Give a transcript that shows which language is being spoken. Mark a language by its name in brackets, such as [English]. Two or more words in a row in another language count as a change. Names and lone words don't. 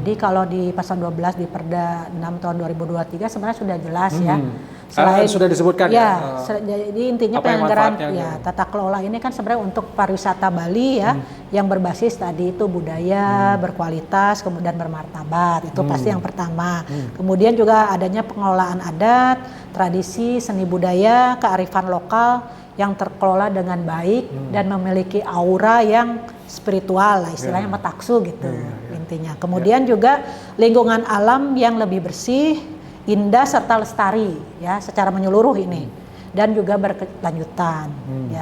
[Indonesian] Jadi kalau di pasal 12 di Perda 6 tahun 2023 sebenarnya sudah jelas ya. Selain sudah disebutkan jadi intinya penyelenggaraan tata kelola ini kan sebenarnya untuk pariwisata Bali ya, yang berbasis tadi itu budaya, berkualitas, kemudian bermartabat. Itu pasti yang pertama. Kemudian juga adanya pengelolaan adat, tradisi, seni budaya, kearifan lokal yang terkelola dengan baik dan memiliki aura yang spiritual lah, istilahnya metaksu gitu intinya. Kemudian juga lingkungan alam yang lebih bersih, indah serta lestari ya secara menyeluruh ini, dan juga berkelanjutan ya.